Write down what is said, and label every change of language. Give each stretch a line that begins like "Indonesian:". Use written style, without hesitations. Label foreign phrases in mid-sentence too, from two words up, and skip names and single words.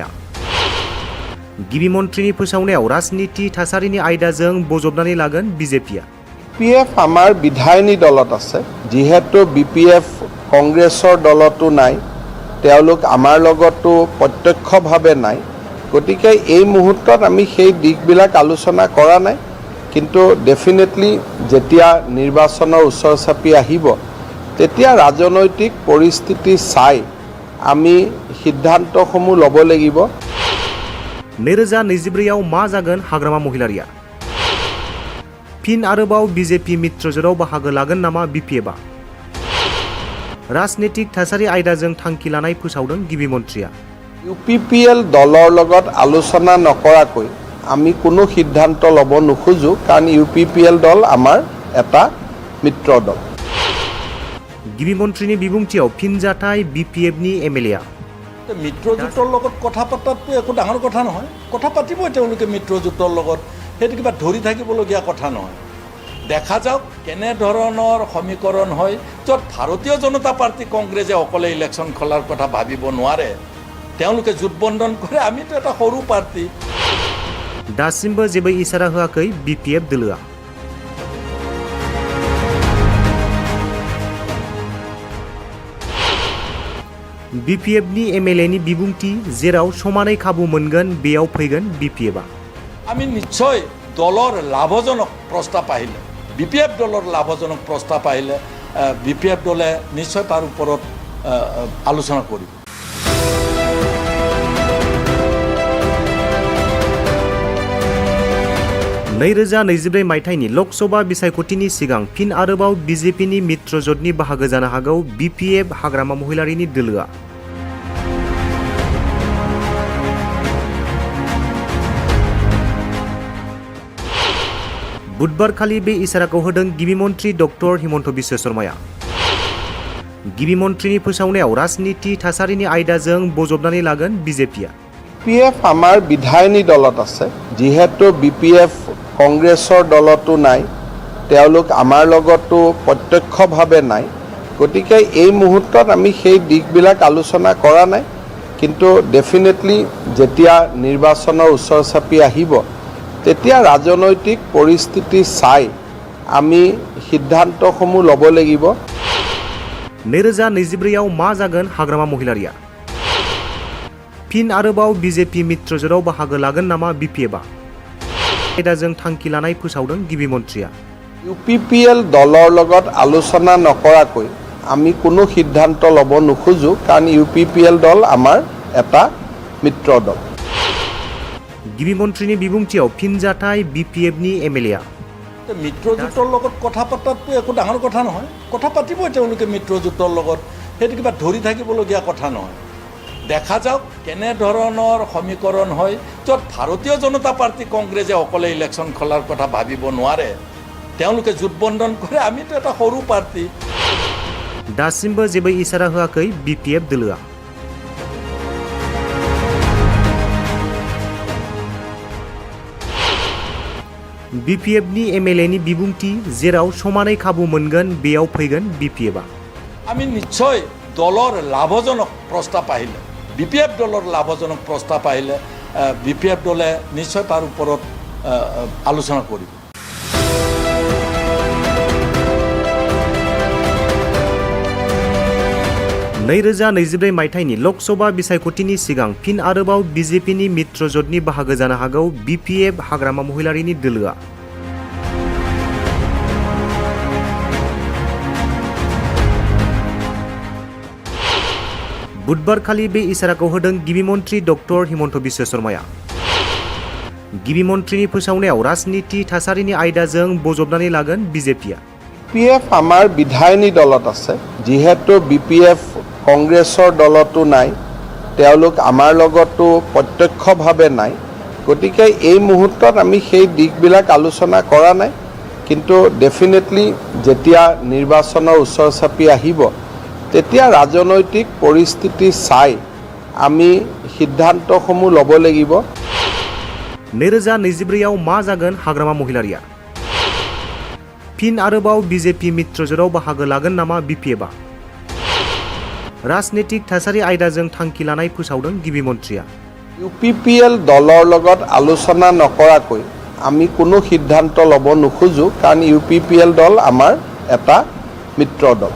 Bodo: गिबि मन्थ्रिनि फोसावनायाव राजनीति थासारिनि आयदाजों बजबनानै लागोन BJPआ।
Assamese: BPF আমাৰ বিধায়িনী দলত আছে, যিহেতু BPF কংগ্ৰেছৰ দলতো নাই, তেওঁলোক আমাৰ লগতো প্ৰত্যক্ষভাৱে নাই, গতিকে এই মুহূৰ্তত আমি সেই দিশবিলাক আলোচনা কৰা নাই। কিন্তু ডেফিনেটলি যেতিয়া নিৰ্বাচনৰ ওচৰ চাপি আহিব তেতিয়া ৰাজনৈতিক পৰিস্থিতি চাই আমি সিদ্ধান্তসমূহ ল'ব লাগিব।
Bodo: 2024 मा जागोन हाग्रामा महिलारिया? फिन आरोबाव BJP मित्रजोटाव बाहागो लागोन नामा BPFआ? राजनीतिक थासारि आयदाजों थांखि लानाय फोसावदों गिबि मन्थ्रिया।
Assamese: UPPL দলৰ লগত আলোচনা নকৰাকৈ আমি কোনো সিদ্ধান্ত ল'ব নোখোজো কাৰণ UPPL দল আমাৰ এটা মিত্ৰ দল।
Bodo: गिबि मन्थ्रिनि बिबुंथियाव फिनजाथाय BPFनि MLA
Assamese: মিত্ৰজোঁটৰ লগত কথা পতাটো একো ডাঙৰ কথা নহয়, কথা পাতিবই তেওঁলোকে মিত্ৰজোঁটৰ লগত, সেইটো কিবা ধৰি থাকিবলগীয়া কথা নহয়। দেখা যাওক কেনেধৰণৰ সমীকৰণ হয় য'ত ভাৰতীয় জনতা পাৰ্টি কংগ্ৰেছে অকলে ইলেকশ্যন খোলাৰ কথা ভাবিব নোৱাৰে, তেওঁলোকে জোটবন্ধন কৰে, আমিতো এটা সৰু পাৰ্টি।
Bodo: दासिमबो जेबो इसारा होआखै BPF दोलोआ। BPFनि MLAनि बिबुंथि जेराव समानै खाबु मोनगोन बेयाव फैगोन BPFआ।
Assamese: আমি নিশ্চয় দলৰ লাভজনক প্ৰস্তাৱ আহিলে, BPF দলৰ লাভজনক প্ৰস্তাৱ আহিলে BPF দলে নিশ্চয় তাৰ ওপৰত আলোচনা কৰিব।
Bodo: नैरोजा 2024 मायथाइनि लकसभा बिसायख'थिनि सिगां फिन आरोबाव BJPनि मित्रजोटनि बाहागो जानो हागौ BPF हाग्रामा महिलारिनि दोलोआ। बुधबारखालि बे इसाराखौ होदों गिबि मन्थ्रि डक्टर हिमन्त बिश्व शर्माया। गिबि मन्थ्रिनि फोसावनायाव राजनीति थासारिनि आयदाजों बजबनानै लागोन BJPआ।
Assamese: BPF আমাৰ বিধায়িনী দলত আছে, যিহেতু BPF কংগ্ৰেছৰ দলতো নাই, তেওঁলোক আমাৰ লগতো প্ৰত্যক্ষভাৱে নাই, গতিকে এই মুহূৰ্তত আমি সেই দিশবিলাক আলোচনা কৰা নাই। কিন্তু ডেফিনেটলি যেতিয়া নিৰ্বাচনৰ ওচৰ চাপি আহিব তেতিয়া ৰাজনৈতিক পৰিস্থিতি চাই আমি সিদ্ধান্তসমূহ ল'ব লাগিব।
Bodo: 2024 मा जागोन हाग्रामा महिलारिया? फिन आरोबाव BJP मित्रजोटाव बाहागो लागोन नामा BPFआ? आयदाजों थांखि लानाय फोसावदों गिबि मन्थ्रिया।
Assamese: UPPL দলৰ লগত আলোচনা নকৰাকৈ আমি কোনো সিদ্ধান্ত ল'ব নোখোজো কাৰণ UPPL দল আমাৰ এটা মিত্ৰ দল।
Bodo: गिबि मन्थ्रिनि बिबुंथियाव फिनजाथाय BPFनि MLA
Assamese: মিত্ৰজোঁটৰ লগত কথা পতাটো একো ডাঙৰ কথা নহয়, কথা পাতিবই তেওঁলোকে মিত্ৰজোঁটৰ লগত, সেইটো কিবা ধৰি থাকিবলগীয়া কথা নহয়। দেখা যাওক কেনেধৰণৰ সমীকৰণ হয় য'ত ভাৰতীয় জনতা পাৰ্টি কংগ্ৰেছে অকলে ইলেকশ্যন খোলাৰ কথা ভাবিব নোৱাৰে, তেওঁলোকে জোটবন্ধন কৰে, আমিতো এটা সৰু পাৰ্টি।
Bodo: दासिमबो जेबो इसारा होआखै BPF दोलोआ। BPFनि MLAनि बिबुंथि जेराव समानै खाबु मोनगोन बेयाव फैगोन BPFआ।
Assamese: আমি নিশ্চয় দলৰ লাভজনক প্ৰস্তাৱ আহিলে, BPF দলৰ লাভজনক প্ৰস্তাৱ আহিলে BPF দলে নিশ্চয় তাৰ ওপৰত আলোচনা কৰিব।
Bodo: नैरोजा 24 मायथाइनि लकसभा बिसायख'थिनि सिगां फिन आरोबाव बिजेपिनि मित्रजोटनि बाहागो जानो हागौ BPF हाग्रामा महिलारिनि दोलोआ। बुधबारखालि बे इसाराखौ होदों गिबि मन्त्रि डक्टर हिमन्त बिश्व शर्माया। गिबि मन्त्रिनि फोसावनायाव राजनीति थासारिनि आयदाजों बजबनानै लागोन बिजेपिया।
Assamese: BPF আমাৰ বিধায়িনী দলত আছে, যিহেতু BPF কংগ্ৰেছৰ দলতো নাই, তেওঁলোক আমাৰ লগতো প্ৰত্যক্ষভাৱে নাই, গতিকে এই মুহূৰ্তত আমি সেই দিশবিলাক আলোচনা কৰা নাই, কিন্তু ডেফিনেটলি যেতিয়া নিৰ্বাচনৰ ওচৰ চাপি আহিব তেতিয়া ৰাজনৈতিক পৰিস্থিতি চাই আমি সিদ্ধান্তসমূহ ল'ব লাগিব।
Bodo: 2024 मा जागोन हाग्रामा महिलारिया? फिन आरोबाव बिजेपि मित्रजोटाव बाहागो लागोन नामा BPFआ? राजनीतिक थासारि आयदाजों थांखि लानाय फोसावदों गिबि मन्त्रिया।
Assamese: UPPL दলৰ লগত আলোচনা নকৰাকৈ আমি কোনো সিদ্ধান্ত ল'ব নোখোজো, কাৰণ UPPL দল আমাৰ এটা মিত্ৰ দল।